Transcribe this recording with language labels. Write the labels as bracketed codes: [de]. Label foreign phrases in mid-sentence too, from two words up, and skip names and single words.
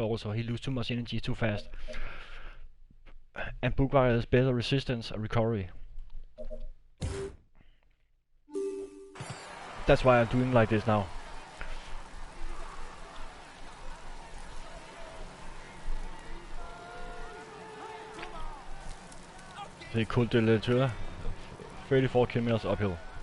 [en] Also, he loses too much energy too fast. And Bugweiler has better resistance and recovery. That's why I'm doing like this now. The Col de la Tour, 34 kilometers uphill.